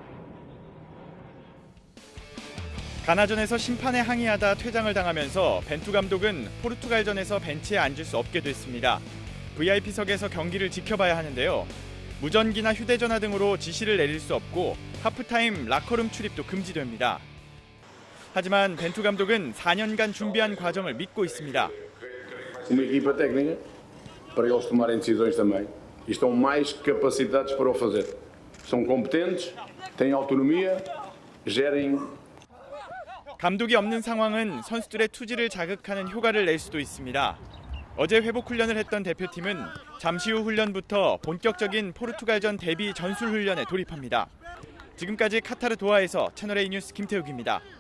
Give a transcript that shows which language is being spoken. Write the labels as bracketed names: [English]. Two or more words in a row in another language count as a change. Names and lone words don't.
[Korean] 가나전에서 심판에 항의하다 퇴장을 당하면서 벤투 감독은 포르투갈전에서 벤치에 앉을 수 없게 됐습니다. VIP석에서 경기를 지켜봐야 하는데요. 무전기나 휴대전화 등으로 지시를 내릴 수 없고 하프타임 라커룸 출입도 금지됩니다. 하지만 벤투 감독은 4년간 준비한 과정을 믿고 있습니다. [Portuguese] Uma equipa técnica para eles tomarem decisões também e estão mais capacitados para o fazer. São competentes, têm autonomia, gerem. [Korean] 감독이 없는 상황은 선수들의 투지를 자극하는 효과를 낼 수도 있습니다. 어제 회복 훈련을 했던 대표팀은 잠시 후 훈련부터 본격적인 포르투갈전 대비 전술 훈련에 돌입합니다. 지금까지 카타르 도하에서 채널A 뉴스 김태욱입니다.